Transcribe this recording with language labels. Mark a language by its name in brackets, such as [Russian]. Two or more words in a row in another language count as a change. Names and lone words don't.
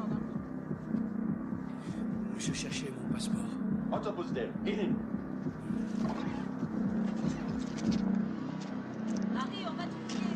[French] Je cherchais mon passeport. [Turkish] Otobüs der. Gidin. [French] Harry, on va te filer.